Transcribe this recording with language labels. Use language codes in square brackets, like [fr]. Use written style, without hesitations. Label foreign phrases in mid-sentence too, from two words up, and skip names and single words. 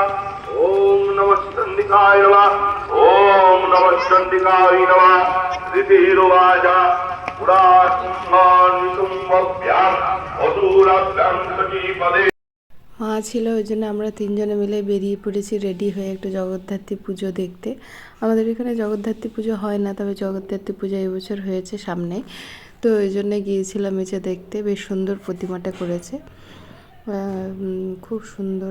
[sa] ओम नमः चंडिकाय नमः। ओम नमः चंडिकाय नमः। ऋतिरुवाचा पुराणितुम्भ्याम् असुराभ्यां सखीपदे। [bn] মা ছিল, ওই জন্য আমরা তিনজনে মিলে বেরিয়ে পড়েছি রেডি হয়ে একটু জগদ্ধাত্রী পুজো দেখতে। আমাদের এখানে জগদ্ধাত্রী পুজো হয় না, তবে জগদ্ধাত্রী পুজো এবছর হয়েছে সামনে, তো ওই জন্য গিয়েছিলাম এসে দেখতে। বেশ সুন্দর প্রতিমাটা করেছে, খুব সুন্দর।